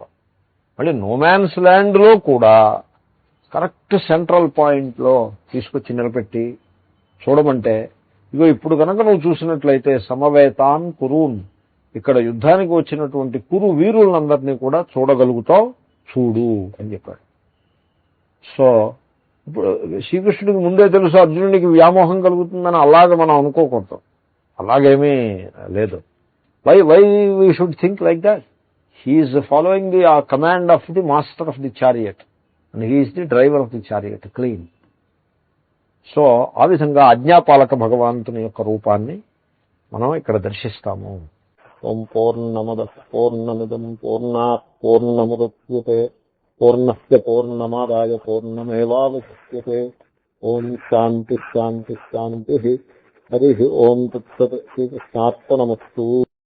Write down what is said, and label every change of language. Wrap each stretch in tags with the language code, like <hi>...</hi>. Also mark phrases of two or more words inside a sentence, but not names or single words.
<te>మళ్ళీ నోమాన్స్ ల్యాండ్లో కూడా కరెక్ట్ సెంట్రల్ పాయింట్లో తీసుకొచ్చి నిలబెట్టి చూడమంటే, ఇగో ఇప్పుడు కనుక నువ్వు చూసినట్లయితే</te> <sa>సమవేతాన్ కురూన్,</sa> <te>ఇక్కడ యుద్ధానికి వచ్చినటువంటి కురు వీరులందరినీ కూడా చూడగలుగుతావు, చూడు అని చెప్పాడు. సో ఇప్పుడు శ్రీకృష్ణుడికి ముందే తెలుసు అర్జునుడికి వ్యామోహం కలుగుతుందని అలాగ మనం అనుకోకూడదు. అలాగేమీ లేదు.</te> <en>Why we should think like that? He's following the command of the master of the chariot and he's the driver of the chariot clean.</en> <te>సో ఆ విధంగా ఆజ్ఞాపాలక భగవంతుని యొక్క రూపాన్ని మనం ఇక్కడ దర్శిస్తాము.</te> <sa>ఓం పూర్ణమద పూర్ణమిదం పూర్ణాత్ పూర్ణముదచ్యతే పూర్ణస్య పూర్ణమాదాయ పూర్ణమేవావశిష్యతే. ఓం శాంతి శాంతి శాంతి. హరి ఓం తత్సత్. శ్రీకృష్ణార్పణమస్తు.</sa>